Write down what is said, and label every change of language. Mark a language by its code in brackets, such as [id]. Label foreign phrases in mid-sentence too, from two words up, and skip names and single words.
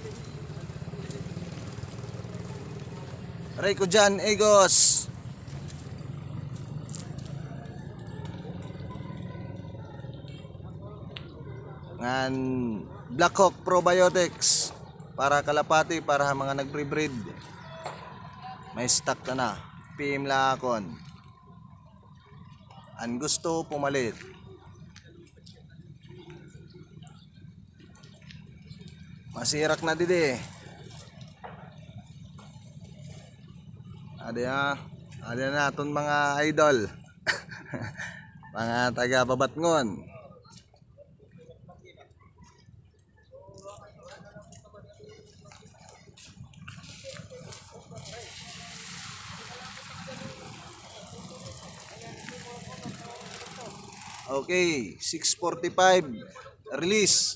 [war] Rico Jan Egos, ngan Black Hawk Probiotics para kalapati, para mga nagbre-breed. May stock na PM lakon. [tl] Ang gusto pumalit. [war] Masirak na didi. Ada na aton mga idol. Mga taga Babatngon. Okay, 6:45 release.